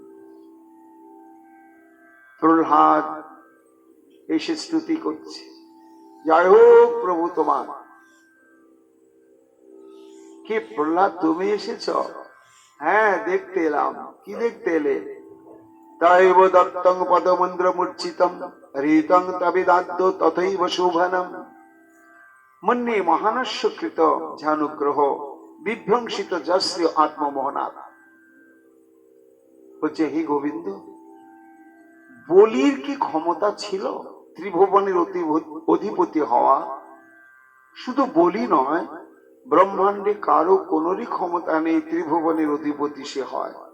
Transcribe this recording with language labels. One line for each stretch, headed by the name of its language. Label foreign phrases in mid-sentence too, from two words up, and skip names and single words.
Bangla: প্রহ্লাদ এসে স্তুতি করছে, জয় হোক প্রভু তোমার। কি প্রহ্লাদ, তুমি এসেছ? হ্যাঁ, দেখতে এলাম। কি দেখতে এলে?
Sanskrit: তৈব দত্তং পদমন্দ্র মূর্ছিতম হৃতং তবিদাদ্য তথৈব শোভনম মন্যে মহানস্য কৃত ঝানুগ্রহ বিভ্রংসিত যশ্রী আত্মমোহনাথ।
Bangla: বলছে, হে গোবিন্দ, বলির কি ক্ষমতা ছিল ত্রিভুবনের অধিপতি হওয়া? শুধু বলি নয়, ব্রহ্মাণ্ডে কারো কোনরই ক্ষমতা নেই ত্রিভুবনের অধিপতি সে হয়।